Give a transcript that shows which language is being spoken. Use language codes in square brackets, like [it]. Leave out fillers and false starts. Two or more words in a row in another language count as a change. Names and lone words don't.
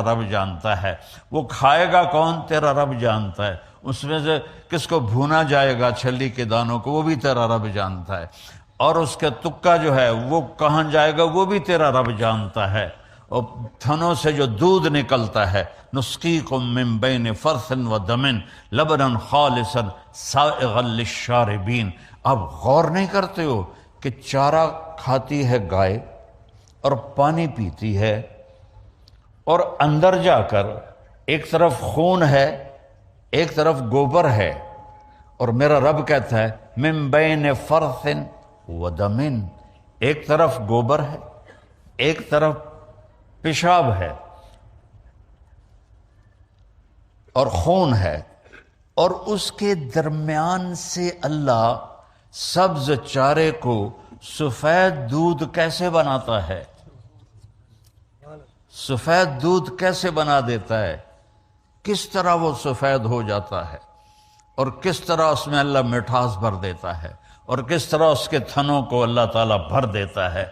[ur] رب جانتا ہے، وہ کھائے گا کون تیرا رب جانتا ہے، اس میں سے کس کو بھونا جائے گا چھلی کے دانوں کو وہ بھی تیرا رب جانتا ہے، اور اس کا تکا جو ہے وہ کہاں جائے گا وہ بھی تیرا رب جانتا ہے، اور تھنوں سے جو دودھ نکلتا ہے، [ar] نسقیکم من بین فرث و دم لبنا خالصا سائغا [ur] للشاربین، آپ غور نہیں کرتے ہو کہ چارہ کھاتی ہے گائے اور پانی پیتی ہے، اور اندر جا کر ایک طرف خون ہے ایک طرف گوبر ہے، اور میرا رب کہتا ہے [ar] من بین فرث و دم، [ur] ایک طرف گوبر ہے ایک طرف پیشاب ہے اور خون ہے، اور اس کے درمیان سے اللہ سبز چارے کو سفید دودھ کیسے بناتا ہے، سفید دودھ کیسے بنا دیتا ہے، کس طرح وہ سفید ہو جاتا ہے، اور کس طرح اس میں اللہ مٹھاس بھر دیتا ہے، اور کس طرح اس کے تھنوں کو اللہ تعالیٰ بھر دیتا ہے۔